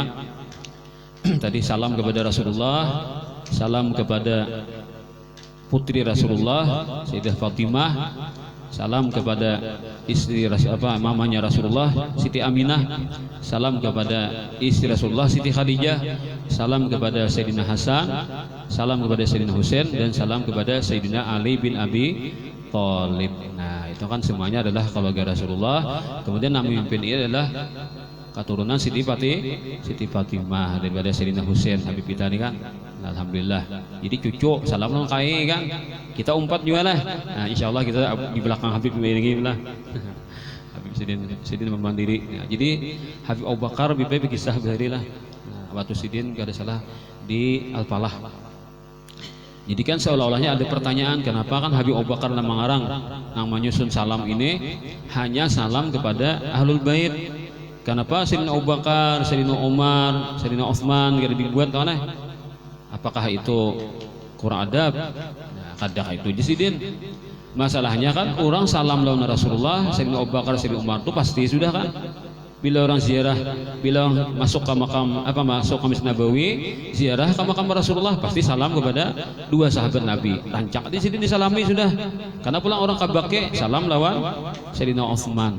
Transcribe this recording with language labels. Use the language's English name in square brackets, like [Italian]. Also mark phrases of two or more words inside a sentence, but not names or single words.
[Indonesian] Tadi salam kepada Rasulullah, salam kepada putri Rasulullah Sayyidah Fatimah, salam kepada istri mamanya Rasulullah Siti Aminah, salam kepada istri Rasulullah Siti Khadijah, salam kepada Sayyidina Hasan, salam kepada Sayyidina Husain, dan salam kepada Sayyidina Ali bin Abi Thalib. Nah, itu kan semuanya adalah keluarga Rasulullah. Kemudian yang memimpin ini adalah keturunan Siti Fatimah daripada Sayyidina Husain Habib kita ini kan. [Banjar] Alhamdulillah. Jadi cucu salam dong kai kan. Kita umpat juga lah. [Indonesian] Nah, insyaallah kita di belakang Habib begini lah. [Banjar] Habib Sidin memandiri. Nah, jadi Habib Abu Bakar bipai kisah behari lah. [Indonesian] Nah, waktu Sidin gak ada salah di Al-Falah. Jadi kan seolah-olahnya ada pertanyaan, kenapa kan Habib Abu Bakar nama ngarang yang menyusun salam ini hanya salam kepada Ahlul Bait. Kenapa Sayyidina Abu Bakar, Sayyidina Umar, Sayyidina Utsman gak dibuat tahu nah? Apakah itu kurang adab? Nah, kadang itu disidin. [Banjar] Masalahnya kan orang salam lawan Rasulullah, [Indonesian] Sayyidina Abu Bakar, Sayyidina Umar itu pasti sudah kan. Bila orang ziarah, bila masuk ke Masjid Nabawi, ziarah ke makam Rasulullah pasti salam kepada 2 sahabat Nabi. [Banjar] Rancak di sini disalami sudah. Karena pulang orang kabake salam lawan Sayyidina Utsman.